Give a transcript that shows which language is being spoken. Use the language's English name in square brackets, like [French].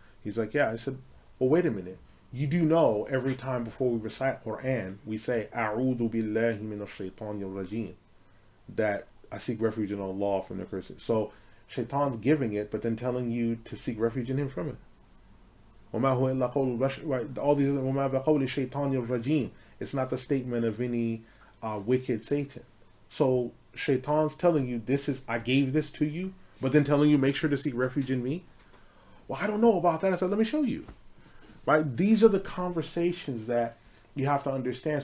[English] He's like, yeah. I said, well, wait a minute. You do know every time before we recite Quran, we say, [Arabic] A'udhu billahi minash shaitanir rajim. [English] That I seek refuge in Allah from the curse. So shaitan's giving it, but then telling you to seek refuge in him from it. All these other [Arabic] وَمَا بِقَوْلِ الشَّيْطَانِ الرَّجِيمِ. [English] It's not the statement of any wicked Satan. So shaitan's telling you I gave this to you, but then telling you make sure to seek refuge in me. Well, I don't know about that. I said, let me show you. Right? These are the conversations that you have to understand.